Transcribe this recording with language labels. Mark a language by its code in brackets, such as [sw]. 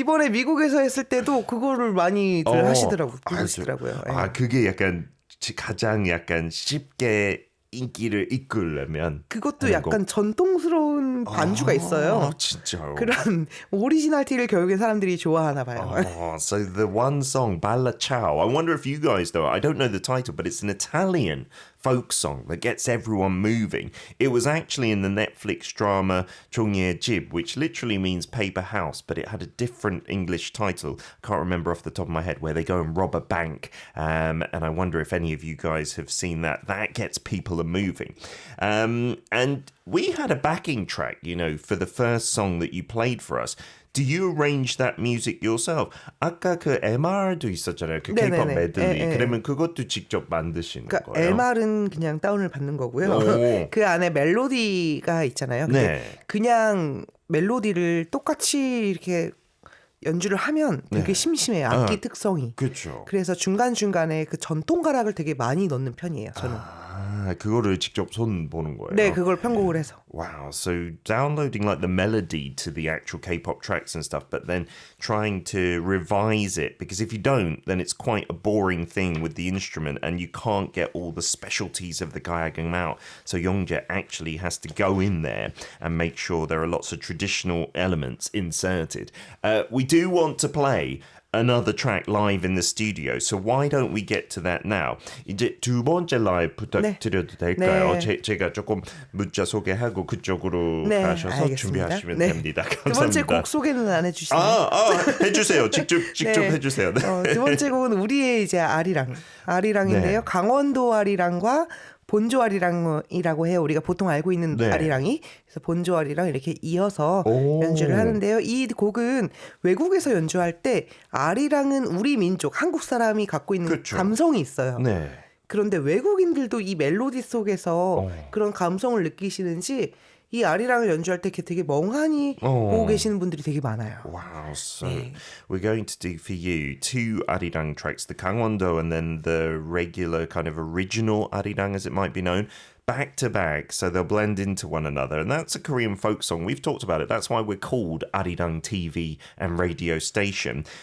[ko] 그리고 이번에 미국에서 했을 때도 그거를 많이들 부르시더라고요. 아 그게 약간 가장 약간 쉽게 인기를 이끌려면 그것도 약간 전통스러운 반주가 있어요. 진짜요? 그런 오리지널티를 결국에 사람들이 좋아하나 봐요. [en] So the one song Balla Ciao. I wonder if you guys know. I don't know the title, but it's an Italian folk song that gets everyone moving. It was actually in the Netflix drama 종이의 집, which literally means paper house, but it had a different English title. I can't remember off the top of my head, where they go and rob a bank. And I wonder if any of you guys have seen that. That gets people moving. And we had a backing track, for the first song that you played for us. Do you arrange that music yourself? [ko] 아까 그 MR도 있었잖아요. 그 K-pop 메들리. 그러면 그것도 직접 만드시는 그러니까 거예요? MR은 그냥 다운을 받는 거고요. 그 안에 멜로디가 있잖아요. 근데 그냥 멜로디를 똑같이 이렇게 연주를 하면 되게 심심해요. 악기 특성이. 그렇죠. 그래서 중간중간에 그 전통 가락을 되게 많이 넣는 편이에요. 저는. 그거를 직접 손 보는 거예요? 네, 그걸 편곡을 해서. [en] Wow, so downloading like the melody to the actual K-pop tracks and stuff, but then trying to revise it, because if you don't, then it's quite a boring thing with the instrument and you can't get all the specialties of the gayageum out. So Youngjae actually has to go in there and make sure there are lots of traditional elements inserted. We do want to play another track live in the studio. So why don't we get to that now? [ko] 이제 두 번째 라이브 부탁드려도 될까요? 네. 제가 조금 문자 소개하고 그쪽으로 가셔서 알겠습니다. 준비하시면 네. 됩니다. 감사합니다. 두 번째 곡 소개는 안 해주시나요? 해주세요. 직접 네. 해주세요. 네. 두 번째 곡은 우리의 이제 아리랑인데요. 네. 강원도 아리랑과 본조 아리랑이라고 해요. 우리가 보통 알고 있는 아리랑이. 그래서 본조 아리랑 이렇게 이어서 연주를 하는데요. 이 곡은 외국에서 연주할 때 아리랑은 우리 민족, 한국 사람이 갖고 있는 그렇죠. 감성이 있어요. 네. 그런데 외국인들도 이 멜로디 속에서 그런 감성을 느끼시는지 이 아리랑을 연주할 때 되게 멍하니 보고 계시는 분들이 되게 많아요. [en] Wow, so we're going to do for you two arirang tracks, the Gangwon-do and then the regular kind of original arirang as it might be known, back to back, so they'll blend into one another. And that's a Korean folk song. We've talked about it. That's why we're called Arirang TV and radio station.